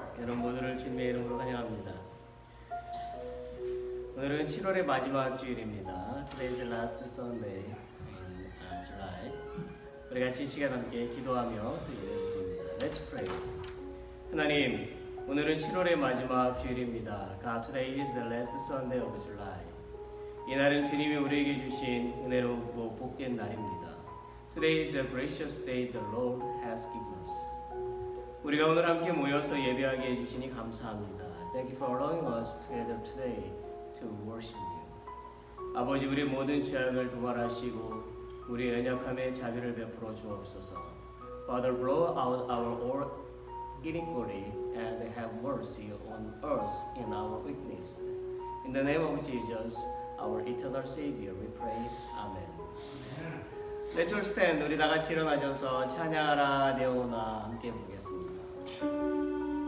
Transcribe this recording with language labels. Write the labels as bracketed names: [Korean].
[Korean] 여러분 모두를 주님의 이름으로 환영합니다. 오늘은 7월의 마지막 주일입니다. [English] Today is the last Sunday in July. [Korean] 우리 같이 이 시간 함께 기도하며 또 예배드립니다. [English] Let's pray. [Korean] 하나님, 오늘은 7월의 마지막 주일입니다. [English] God, today is the last Sunday of July. [Korean] 이날은 주님이 우리에게 주신 은혜롭고 복된 날입니다. [English] Today is the gracious day the Lord has given us. [Korean] 우리가 오늘 함께 모여서 예배하게 해주시니 감사합니다. [English] Thank you for allowing us together today to worship you. [Korean] 아버지, 우리 모든 죄악을 도말하시고 우리의 연약함에 자비를 베풀어 주옵소서. [English] Father, blow out our all iniquity and have mercy on us in our weakness. In the name of Jesus, our eternal Savior, we pray. Amen. Let's all stand. [Korean] 우리 다 같이 일어나셔서 찬양하라 내오나 함께 보겠습니다.